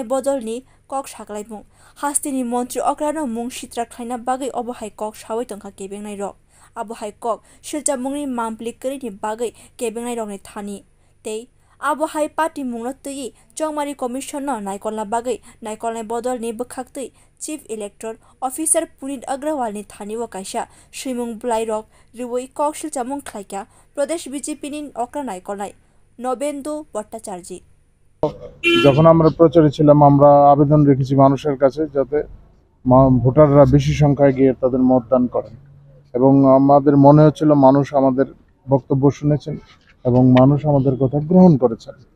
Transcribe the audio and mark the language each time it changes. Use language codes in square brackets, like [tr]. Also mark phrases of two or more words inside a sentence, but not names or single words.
[trp] bodol ni kok saklaimung hastini montri okrano mung sitra khlaina bagai obo hai kok sawai tongkha kebengnai rok abo hai kok shiljamungni mamplikri ni bagai kebengnai rok ni thani tei abo hai party mungno tui chongmari commission no naikolna bagai naikolnai bodol ni bukhaktui [en] chief electoral officer [trp] Punit Agrawal ni thaniwo kaisa suimung blai rok riwoi kok shiljamung khlaika Pradesh BJP ni okra naikolnai নবেন্দু ভট্টাচার্য [bn] যখন আমরা প্রচারে ছিলাম আমরা আবেদন রেখেছি মানুষের কাছে যাতে ভোটাররা বেশি সংখ্যায় গিয়ে তাদের মতদান করেন এবং আমাদের মনে হচ্ছিল মানুষ আমাদের বক্তব্য শুনেছেন এবং মানুষ আমাদের কথা গ্রহণ করেছেন